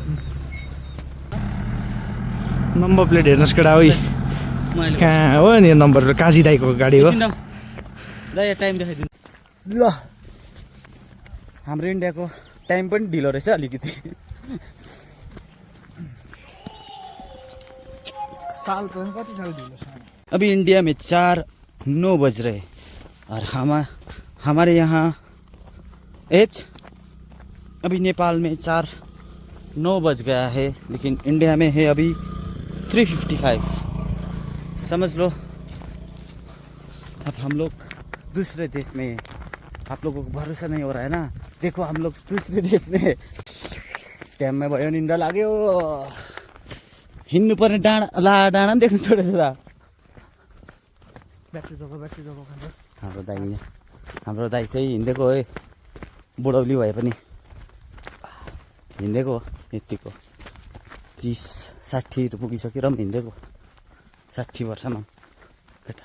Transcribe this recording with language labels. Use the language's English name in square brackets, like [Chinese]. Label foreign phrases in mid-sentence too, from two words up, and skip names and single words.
[Nepali] नम्बर प्लेट हेर्नुहोस् केटा ओइ कहाँ हो नि नम्बर काजी दाईको गाडी हो। टाइम देखाइदिनु ल। हाम्रो इन्डियाको टाइम पनि ढिलो रहेछ अलिकति। साल त कति साल ढिलो छ। [Hindi] अभी इंडिया में 4:09 बज रहे और हमारे यहाँ एज अभी नेपाल में 4:09 बज गया है, लेकिन इंडिया में है अभी 3:55। समझ लो अब हम लोग दूसरे देश में हैं। आप लोगों को भरोसा नहीं हो रहा है ना, देखो हम लोग दूसरे देश में है। [Nepali] टाइम में भयो निन्द्रा लाग्यो। हिँड्नु पर्ने डाँडा डाँडा पनि देख्नु छोडेछ त। ब्याट्री दबाउ हाम्रो दाइ चाहिँ हिँडेको है, बुढौली भए पनि हिँडेको यतिको 30-60 पुगिसक्यो र पनि हिँडेको 60 वर्षमा केटा।